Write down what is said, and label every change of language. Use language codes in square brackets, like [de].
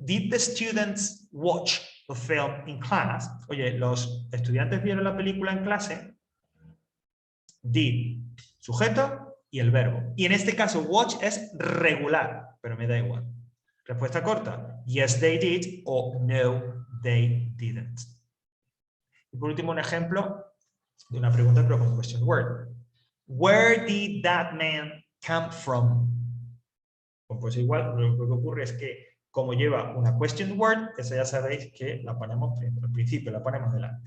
[en] Did the students watch the film in class? [es] Oye, ¿los estudiantes vieron la película en clase? Did, sujeto y el verbo. Y en este caso, watch es regular, pero me da igual. Respuesta corta. [en] Yes, they did. [es] O [en] no, they didn't. [es] Y por último, un ejemplo de una pregunta, pero con question word. [en] Where did that man come from? [es] Pues igual, lo que ocurre es que como lleva una question word, esa ya sabéis que la ponemos al principio, la ponemos delante.